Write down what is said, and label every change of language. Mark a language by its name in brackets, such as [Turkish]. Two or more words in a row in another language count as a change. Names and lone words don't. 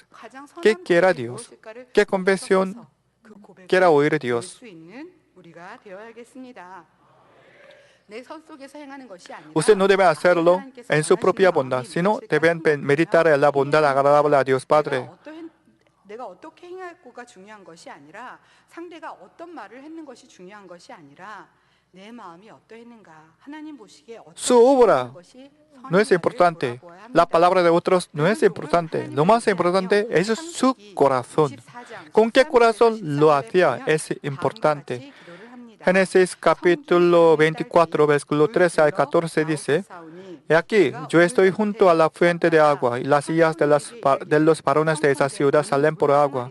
[Spanish] ¿Qué quiera Dios? ¿Qué confesión quiera oír Dios? Usted no debe hacerlo en su propia bondad, sino deben meditar en la bondad agradable a Dios Padre. [Korean] 내가 어떻게 행하고가 중요한 것이 아니라 상대가 어떤 말을 했는 것이 중요한 것이 아니라 내 마음이 어떠했는가 하나님 보시기에 [Spanish] Su [Korean] 어떻게 [Spanish] obra [Korean] 행하는 것이 [Spanish] no es [Korean] 선인가를 [Spanish] importante. [Korean] 돌아보아야 [Spanish] La [Korean] 합니다. [Spanish] palabra de otros no es importante. Lo más importante es su corazón. ¿Con qué corazón lo hacía? Es importante. Génesis capítulo 24, versículo 13 al 14 dice, He aquí, yo estoy junto a la fuente de agua, y las sillas de los varones de esa ciudad salen por agua.